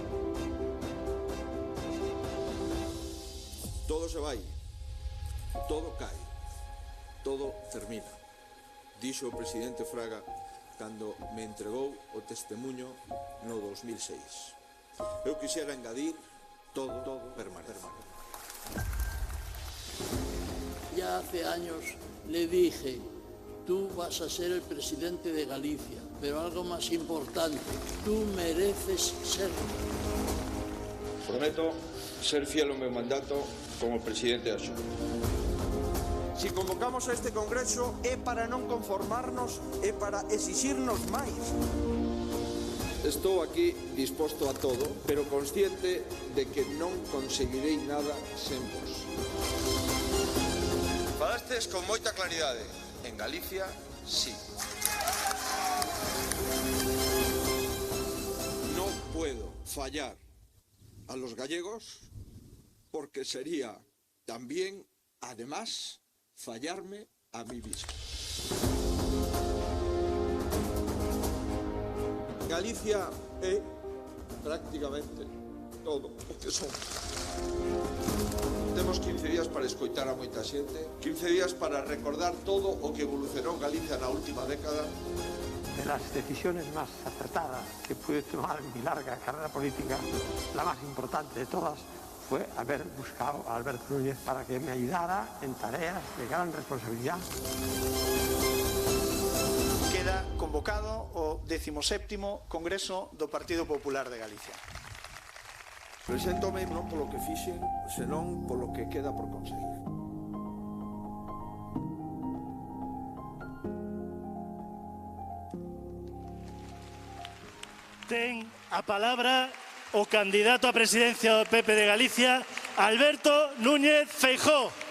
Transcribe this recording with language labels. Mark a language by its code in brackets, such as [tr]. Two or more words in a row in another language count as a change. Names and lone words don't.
[gl] Todo se vai, todo cae, todo termina, dixo o presidente Fraga cando me entregou o testemuño no 2006. Eu quixera engadir todo permanece. [es] Ya hace años le dije, tú vas a ser el presidente de Galicia, pero algo más importante, tú mereces serlo. [gl] Prometo ser fiel ao meu mandato como presidente da Xunta. Si convocamos a este Congreso é para non conformarnos, é para exixirnos máis. Estou aquí disposto a todo, pero consciente de que non conseguirei nada sen vos. Falastes con moita claridade. [es] En Galicia, sí. No puedo fallar a los gallegos porque sería también, además, fallarme a mí mismo. [gl] Galicia é prácticamente todo o que somos. Temos 15 días para escoitar a moita xente, 15 días para recordar todo o que evolucionou Galicia na última década. [es] De las decisiones más acertadas que pude tomar en mi larga carrera política, la más importante de todas fue haber buscado a Alberto Núñez para que me ayudara en tareas de gran responsabilidad. [gl] Queda convocado o 17º Congreso do Partido Popular de Galicia. Preséntome non polo que fixen, senón polo que queda por conseguir. Ten a palabra o candidato a presidencia do PP de Galicia, Alberto Núñez Feijóo.